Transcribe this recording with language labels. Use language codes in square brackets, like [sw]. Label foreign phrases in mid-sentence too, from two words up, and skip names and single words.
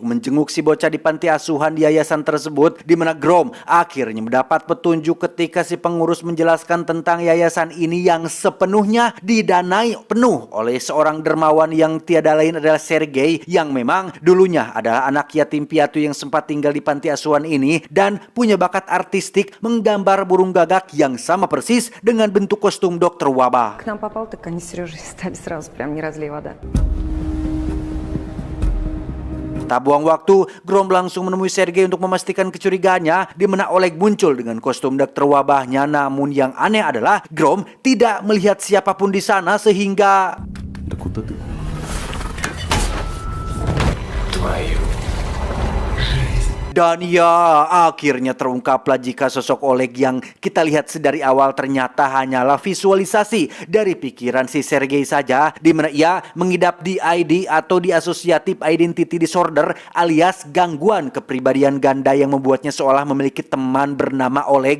[id] menjenguk si bocah di panti asuhan di yayasan tersebut, di mana Grom akhirnya mendapat petunjuk ketika si pengurus menjelaskan tentang yayasan ini yang sepenuhnya didanai penuh oleh seorang dermawan yang tiada lain adalah Sergei, yang memang dulunya adalah anak yatim piatu yang sempat tinggal di panti asuhan ini dan punya bakat artistik menggambar burung gagak yang sama persis dengan bentuk kostum dokter wabah. [ru] К нам попал, так они с Сережей стали сразу, прям не разлей вода. [id] Tak buang waktu, Grom langsung menemui Sergei untuk memastikan kecurigaannya, di mana Oleg muncul dengan kostum dokter wabahnya. Namun yang aneh adalah Grom tidak melihat siapapun di sana sehingga... Dan ya, akhirnya terungkaplah jika sosok Oleg yang kita lihat sedari awal ternyata hanyalah visualisasi dari pikiran si Sergei saja, di mana ia mengidap DID atau [en] Dissociative Identity Disorder [id] alias gangguan kepribadian ganda yang membuatnya seolah memiliki teman bernama Oleg.